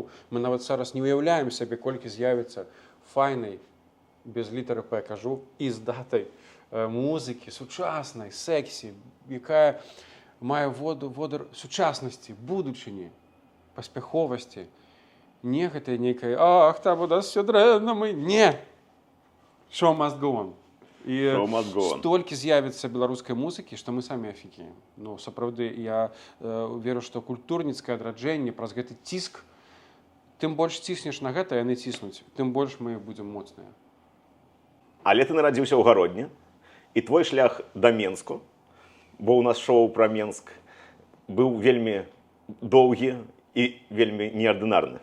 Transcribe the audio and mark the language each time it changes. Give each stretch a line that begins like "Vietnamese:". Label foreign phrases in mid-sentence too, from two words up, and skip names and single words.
Belarusian: Мы нават зараз не ўяўляем сабе, колькі з'явіцца файнай, без літары П кажу, і з датай музыкі, сучаснай, сексі, якая мае водар сучаснасці, будучыні, паспяховасці. Не гэта нейкая, ах, там у нас все дрэнна, мы... Не!
English: Show must go on.
Belarusian: І столькі з'явіцца беларускай музыкі, што мы самі афігеем. Ну, сапраўды, я веру, што культурніцкае адраджэнне праз гэты ціск, тым больш ціснеш на гэта, яны ціснуць, тым больш мы будзем моцныя. Але ты нарадзіўся ў Гародні, і твой шлях да Менску, бо ў нас шоу пра Менск, быў вельмі доўгі і вельмі неардынарны.